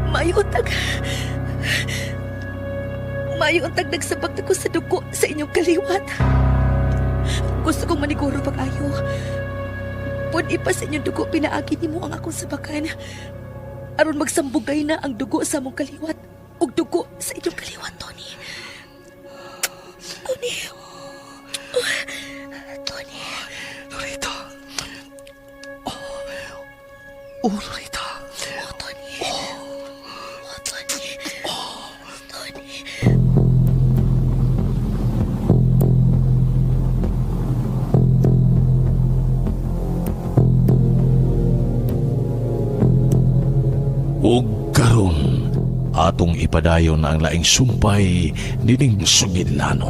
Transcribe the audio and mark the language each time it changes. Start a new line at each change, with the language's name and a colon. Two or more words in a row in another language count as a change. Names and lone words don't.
Cebuano: Mayuntag nagsabak na ko sa dugo sa inyong kaliwat. Gusto kong maniguro pag-ayo. Pun ipa sa inyong dugo, pinaagi ni mo ang akong sabakan. Aron magsambugay na ang dugo sa mong kaliwat ug dugo sa inyong kaliwat, Tony. Tony. Tony. Lorita. Oh, Lorita. Oh, Tony. Oh, Tony. Tony. Ug karon atong ipadayon ang laing sumpay nining Sugilanon.